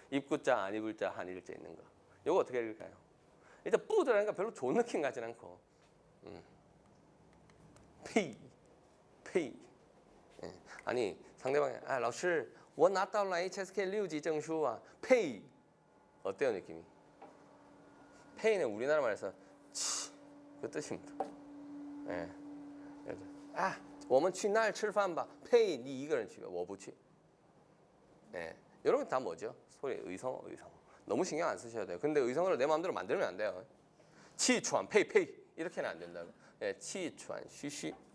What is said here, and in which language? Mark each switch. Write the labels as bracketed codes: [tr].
[ko] 입구자, 안 입을 자, 한 일자 있는 거. 이거 어떻게 읽을까요? 일단 뿌드라니까 별로 좋은 느낌 가진 않고 페이 예. [zh] 아니 상대방이 아 老师我拿到了 HSK 6级证书啊 [ko] 페이 어때요 느낌이? 페이는 우리나라 말에서 치 그 뜻입니다. 예. [zh] 아 我们去那儿吃饭吧 페이 니一个人去吧我不去 예. [ko] 이런 건 다 뭐죠? 소리 의성어 너무 신경 안 쓰셔야 돼요. 근데 의성어를 내 마음대로 만들면 안 돼요. 치추안 페이 이렇게는 안 된다고. 예, 치추안 쉬쉬.